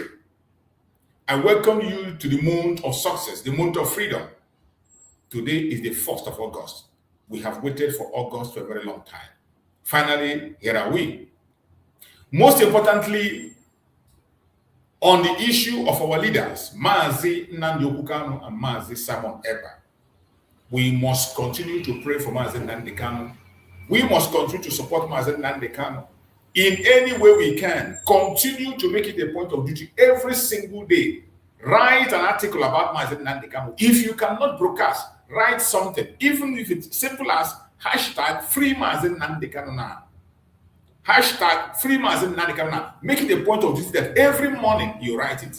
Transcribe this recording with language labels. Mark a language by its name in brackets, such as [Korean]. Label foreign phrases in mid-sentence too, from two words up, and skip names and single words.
[English] I welcome you to the month of success, the month of freedom. Today is the 1st of August. We have waited for August for a very long time. Finally, here are we. Most importantly, on the issue of our leaders, Mazi Nnamdi Kanu and Mazi Simon Ekpa, we must continue to pray for Mazi Nnamdi Kanu. We must continue to support Mazi Nnamdi Kanu in any way we can. Continue to make it a point of duty every single day. Write an article about Mazi Nnamdi Kanu. If you cannot broadcast, write something, even if it's simple as hashtag free Mazi Nnamdi Kanu now. Hashtag free Mazi Nnamdi Kanu now. Make it a point of duty that every morning you write it.